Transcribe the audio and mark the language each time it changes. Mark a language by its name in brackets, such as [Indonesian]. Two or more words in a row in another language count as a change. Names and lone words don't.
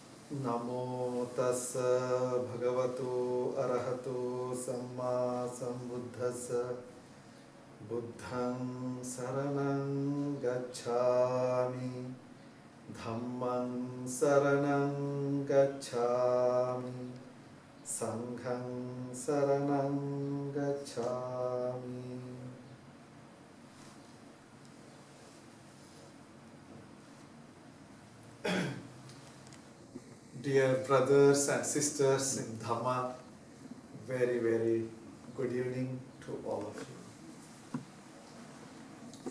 [Pali] Namo tassa bhagavato arahato samma sambuddhassa buddhang saranang gacchami dhammang saranang gacchami sanghang saranang gacchami. [English] Dear brothers and sisters in Dhamma, very, very good evening to all of you.